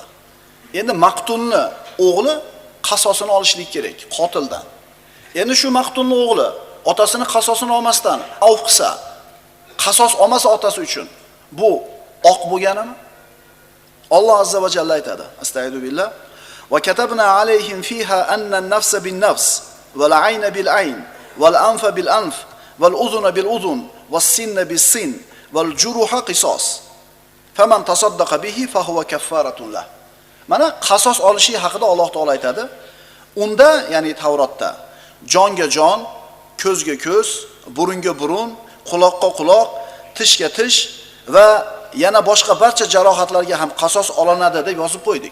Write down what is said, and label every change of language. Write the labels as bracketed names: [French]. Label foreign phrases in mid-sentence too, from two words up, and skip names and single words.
[Uzbek] Endi maqtulni o'g'li qasosini olishlik kerak qotildan. Endi shu maqtulni o'g'li otasini qasosini olmasdan avf qilsa, qasos olmasa otasi uchun, bu oq bo'lganimi? Alloh azza va jalla aytadi. [Arabic] أستغفر بالله. وكتبنا عليهم فيها أن النفس بالنفس والعين بالعين والأنف بالأنف والأذن بالأذن والسن بالسن والجروح قصاص. فمن تصدق به فهو كفارة له. [Uzbek] Mana qasos olishi haqida Alloh taolo aytadi. Unda, ya'ni Tavrotda jonga jon, ko'zga ko'z, burunga burun, quloqqa quloq, tishga tish va yana boshqa barcha jarohatlarga ham qasos olinadi deb yozib qo'ydik.